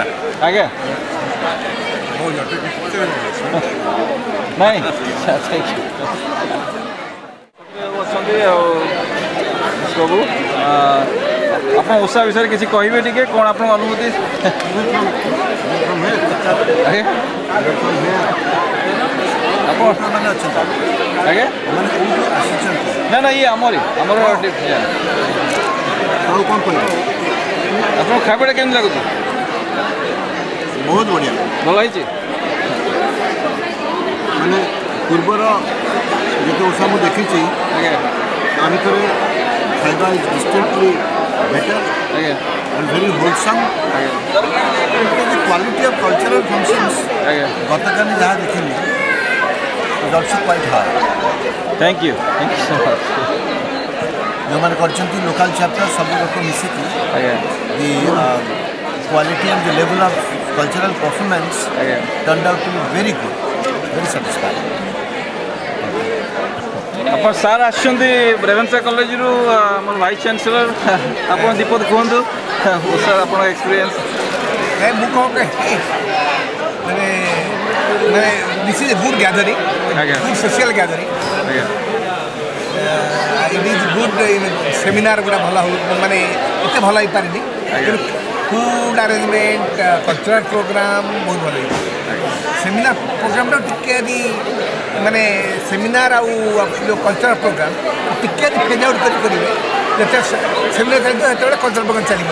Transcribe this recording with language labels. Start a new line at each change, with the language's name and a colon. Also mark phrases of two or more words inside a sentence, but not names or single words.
Odia: ଆଜ୍ଞା ନାଇଁ ଅଛନ୍ତି ଆଉ ସବୁ ଆପଣ ଓଷା ବିଷୟରେ କିଛି କହିବେ ଟିକେ କ'ଣ ଆପଣଙ୍କ ଅନୁଭୂତି ଆଜ୍ଞା ନା ନା ଇଏ ଆମର ଆପଣଙ୍କ ଖାଇବାଟା କେମିତି ଲାଗୁଛି ବହୁତ ବଢ଼ିଆ ଭଲ ହେଇଛି ମାନେ ପୂର୍ବର ଯେତେ ଓଷା ମୁଁ ଦେଖିଛି ଆଜ୍ଞା ତା ଭିତରେ ଖାଇବା
English: is distinctly better and very wholesome. The quality of cultural functions
Odia: ଗତକାଲି ଯାହା ଦେଖିଲି
English: is also quite high. Thank you so much.
Odia: ଯେଉଁମାନେ କରିଛନ୍ତି
English: local chapter
Odia: ସବୁ ଲୋକ ମିଶିକି
English: the quality and the level of cultural performance turned out to be very good, very satisfying.
Odia: ଆପଣ ସାର୍ ଆସିଛନ୍ତି ରେଭେନ୍ସା କଲେଜରୁ ଆମର
English: vice chancellor
Odia: ଆପଣ ଦୀପଦ କୁହନ୍ତୁ ସାର୍ ଆପଣଙ୍କ ଏକ୍ସପିରିଏନ୍ସ ମୁଁ କ'ଣ କହିବି ମାନେ
English: this is a good gathering good social gathering it is good seminar
Odia: ଗୁଡ଼ା ଭଲ ହଉ ମାନେ ଏତେ ଭଲ ହେଇପାରିନି କିନ୍ତୁ
English: food arrangement cultural programme
Odia: ବହୁତ ଭଲ ହେଇଛି ସେମିନାର ପ୍ରୋଗ୍ରାମଟା ଟିକେ ମାନେ ସେମିନାର ଆଉ ଯେଉଁ
English: cultural programme
Odia: ଟିକେ
English: phase out
Odia: କରିବେ ଯେତେ ସେମିନାର ଚାଲିବ ସେତେବେଳେ
English: cultural programme
Odia: ଚାଲିବ